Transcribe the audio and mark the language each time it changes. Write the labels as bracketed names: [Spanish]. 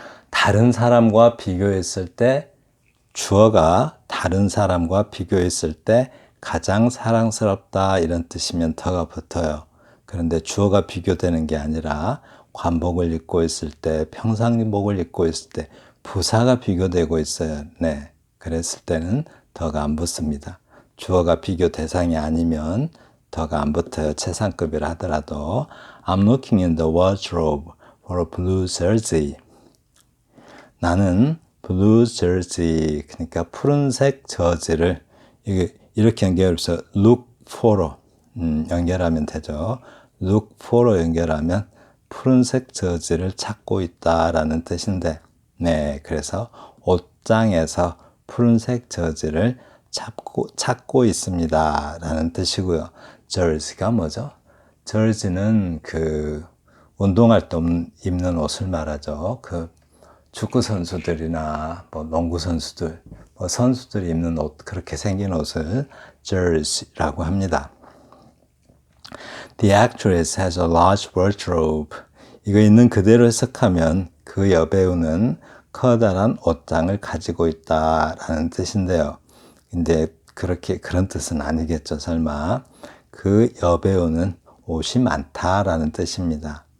[Korean] 다른 사람과 비교했을 때 주어가 다른 사람과 비교했을 때 가장 사랑스럽다 이런 뜻이면 덕가 붙어요. 그런데 주어가 비교되는 게 아니라 관복을 입고 있을 때, 평상복을 입고 있을 때 부사가 비교되고 있어요. 네, 그랬을 때는 덕가 안 붙습니다. 주어가 비교 대상이 아니면 덕가 안 붙어요. 최상급이라 하더라도 [English] I'm looking in the wardrobe for a blue jersey. [Korean] 나는 블루 저지, 그러니까 푸른색 저지를 이렇게 연결해서 look for로 연결하면 되죠. look for로 연결하면 푸른색 저지를 찾고 있다라는 뜻인데, 네, 그래서 옷장에서 푸른색 저지를 찾고 있습니다라는 뜻이고요. 저지가 뭐죠? 저지는 그 운동할 때 입는 옷을 말하죠. 그 축구 선수들이나 뭐 농구 선수들, 뭐 선수들이 입는 옷, 그렇게 생긴 옷을 jersey라고 합니다. [English] The actress has a large wardrobe. [Korean] 이거 있는 그대로 해석하면 그 여배우는 커다란 옷장을 가지고 있다라는 뜻인데요. 근데 그런 뜻은 아니겠죠, 설마. 그 여배우는 옷이 많다라는 뜻입니다.